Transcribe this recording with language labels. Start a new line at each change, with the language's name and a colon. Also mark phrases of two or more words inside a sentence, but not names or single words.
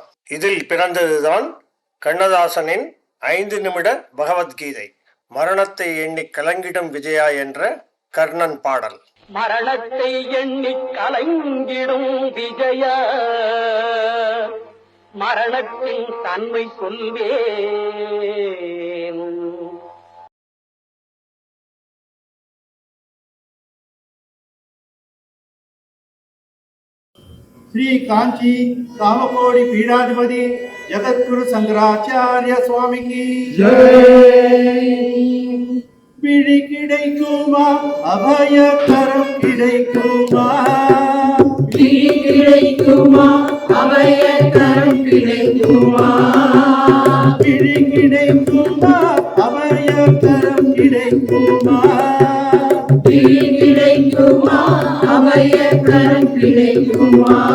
Tamil: இதில் பிறந்ததுதான் கண்ணதாசனின் 5 நிமிட பகவத்கீதை. மரணத்தை எண்ணி கலங்கிடும் விஜயா என்ற கர்ணன் பாடல். மரணத்தை எண்ணி கலங்கிடும் விஜயா, மரணத்தின் தன்மை சொல்வேன்.
Hindi: श्री कांची कामकोटि पीठाधिपति जगद्गुरु शंकराचार्य स्वामी की जय.
Tamil: பிடி கிடைக்குமா அபயக்கரம் கிடைக்குமா, பிடி கிடைக்குமா அபயக்கரம் கிடைக்குமா, பிடி கிடைக்குமா அபயக்கரம் கிடைக்குமா, பிடி கிடைக்குமா அபயக்கரம் கிடைக்குமா.